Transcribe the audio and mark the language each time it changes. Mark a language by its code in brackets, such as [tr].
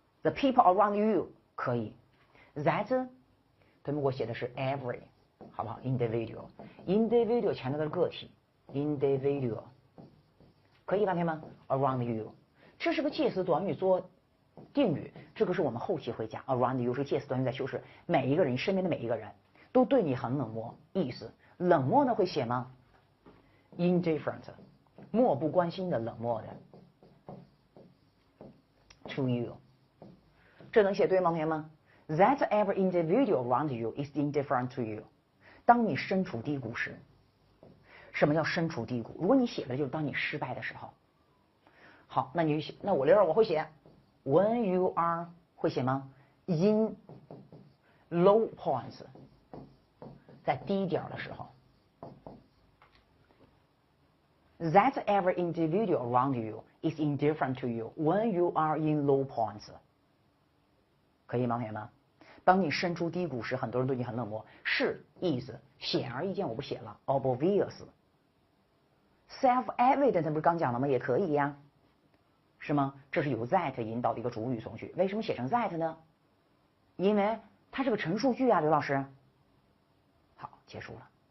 [en] The people around you [zh] 可以 ，that 对吗？我写的是 every， 好不好 ？individual 前头的个体 ，individual 可以吧，朋友们 ？ [en] Around you， [zh] 这是个介词短语做定语，这个是我们后期会讲。 [en] Around you [zh] 是介词短语在修饰每一个人，你身边的每一个人都对你很冷漠，意思冷漠呢会写吗 ？Indifferent， 漠不关心的，冷漠的。 [en] To you， [zh] 这能写对吗，朋友们 [en] ？That every individual around you is indifferent to you。 [zh] 当你身处低谷时，什么叫身处低谷？如果你写的就是当你失败的时候。好，那你写，那我会写。 When you are 会写吗 ？ [en] In low points， [zh] 在低点的时候。 [en] That every individual around you is indifferent to you when you are in low points。 [zh] 可以吗，朋友们？当你身处低谷时，很多人对你很冷漠，是意思显而易见，我不写了 ，obvious。Self-evident 不是刚讲了吗？也可以呀。是吗？这是由 that 引导的一个主语从句。为什么写成 that 呢？因为它是个陈述句啊，刘老师。好，结束了。